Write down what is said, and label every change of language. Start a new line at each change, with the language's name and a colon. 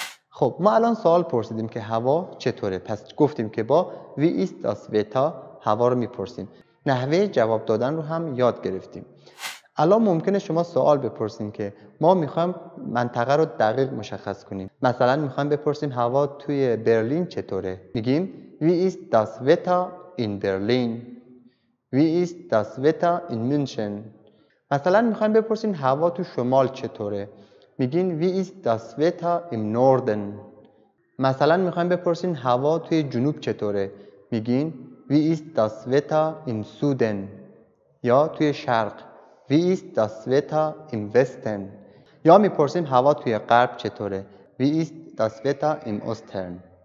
Persian: خب ما الان سوال پرسیدیم که هوا چطوره، پس گفتیم که با
German: wie ist das Wetter
Persian: هوا رو میپرسیم. نحوه جواب دادن رو هم یاد گرفتیم. الان ممکنه شما سوال بپرسین که ما میخوایم منطقه رو دقیق مشخص کنیم. مثلا میخوایم بپرسیم هوا توی برلین چطوره؟ میگیم
German: wie ist das Wetter in Berlin? wie ist das Wetter in München?
Persian: مثلا میخوایم بپرسیم هوا تو شمال چطوره؟ میگین
German: wie ist das Wetter im Norden?
Persian: مثلا میخوایم بپرسیم هوا توی جنوب چطوره؟ میگین
German: wie ist das Wetter im Süden؟
Persian: یا توی شرق
German: wie ist das Wetter im Westen؟
Persian: یا میپرسیم هوا توی غرب چطوره؟
German: wie ist das Wetter im Osten؟